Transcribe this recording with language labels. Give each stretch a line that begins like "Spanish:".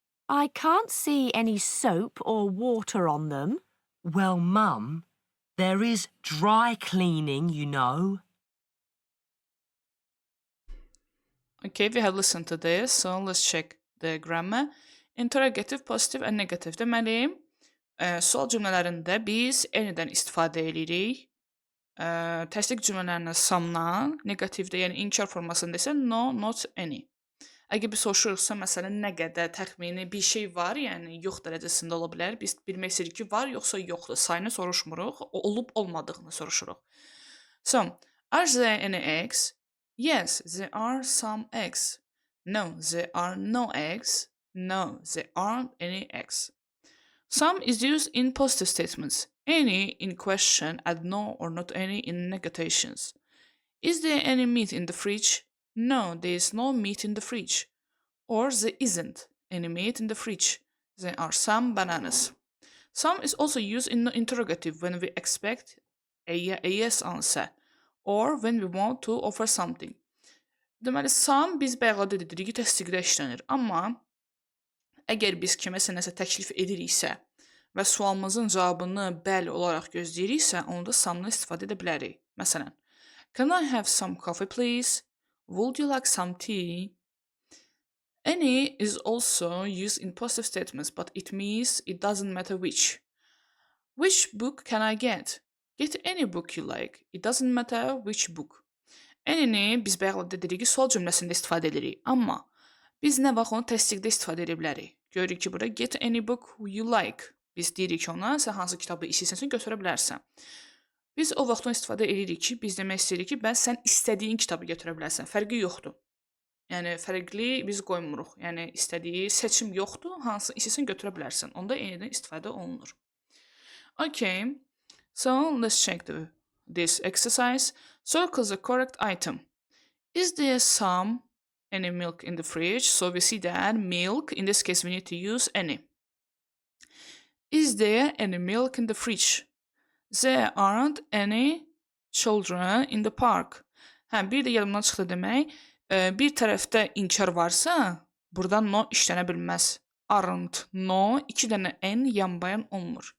English: I can't see any soap or water on them. Well, Mum, there is dry cleaning, you know. Okay, we have listened to this, so let's check the grammar. Interrogative, positive and negative.
Azerbaijani: Deməli, sual cümlələrində biz anydən istifadə edirik. Təsdiq cümlələrində some'dan, negativdə, yəni inkar formasında isə no, not any. Əgər biz soruşuruqsa, məsələn, nə qədər təxmini bir şey var, yəni yox dərəcəsində ola bilər. Biz bilmək istəyirik ki, var yoxsa yoxdur. Sayını soruşmuruq, olub olmadığını soruşuruq.
English: So, are there any eggs? Yes, there are some eggs. No, there are no eggs. No, there aren't any eggs. Some is used in positive statements. Any in question and no or not any in negations. Is there any meat in the fridge? No, there is no meat in the fridge. Or there isn't any meat in the fridge. There are some bananas. Some is also used in the interrogative when we expect a yes answer or when we want to offer something.
Azerbaijani: Deməli, some biz bayaqda dedik ki, təsdiqdə işlənir. Amma əgər biz kiməsə nəsə təklif ediriksə və sualımızın cavabını bəli olaraq gözləyiriksə, onda some'dan istifadə edə bilərik.
English: Məsələn, can I have some coffee, please? Would you like some tea? Any is also used in positive statements, but it means it doesn't matter which. Which book can I get? Get any book you like. It doesn't matter which book.
Azerbaijani: Any'ni biz bayaqda dedik ki, sual cümləsində istifadə edirik. Amma biz nə vaxt onu təsdiqdə istifadə edə bilərik. Görürük ki, burada
English: get any book you like.
Azerbaijani: Biz deyirik ki, ona sən hansı kitabı istəyirsən götürə bilərsən. Biz o vaxt onu istifadə edirik ki, biz demək istəyirik ki, bəs sən istədiyin kitabı götürə bilərsən. Fərqi yoxdur. Yəni fərqli biz qoymuruq. Yəni istədiyi seçim yoxdur. Hansı istəsən götürə bilərsən. Onda any'dən istifadə olunur.
English: Okay. So let's check this exercise, circle the correct item. Is there any milk in the fridge? So we see that milk, in this case we need to use any. Is there any milk in the fridge? There aren't any children in the park.
Azerbaijani: Bir də yadımdan çıxdı demək. Bir tərəfdə inkar varsa, buradan no işlənə bilməz. Aren't, no, 2 dənə n yanbayan olmur.